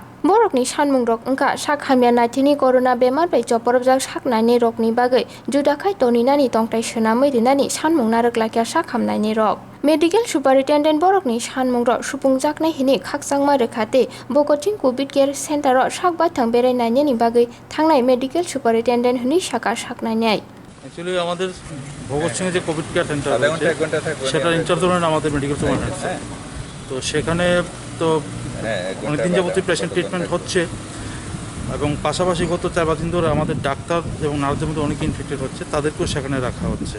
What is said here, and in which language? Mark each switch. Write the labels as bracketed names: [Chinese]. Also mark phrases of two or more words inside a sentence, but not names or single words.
[Kok Borok] Borokni sanmung rok engka sakhamya naithini corona bemar bai choporobjak Saknainairokni bagai judakhai toninani tongtai swnamui rinani sanmung Rwlaikha sakhamnainairok. [English] Medical Superintendent [Kok Borok] borokni sanmung rok supungjaknai hini khakchangma rekhate Bhagat Covid Care Center ro sakbathang berainaini bagai thangnai [English] Medical Superintendent [Kok Borok] hini saka saknainai. [English] Actually, [Bangla] আমাদের ভগৎ সিং যে কোভিড কেয়ার সেন্টার আছে সেটার ইনচার্জ হলেন আমাদের [English] medical superintendent. [Bangla] তো সেখানে তো অনেকদিন যাবতীয় [English] patient treatment [Bangla] হচ্ছে এবং পাশাপাশি গত 4-5 দিন ধরে আমাদের ডাক্তার এবং নার্সদের মধ্যে অনেকে ইনফেক্টেড হচ্ছে, তাদেরকেও সেখানে রাখা হচ্ছে।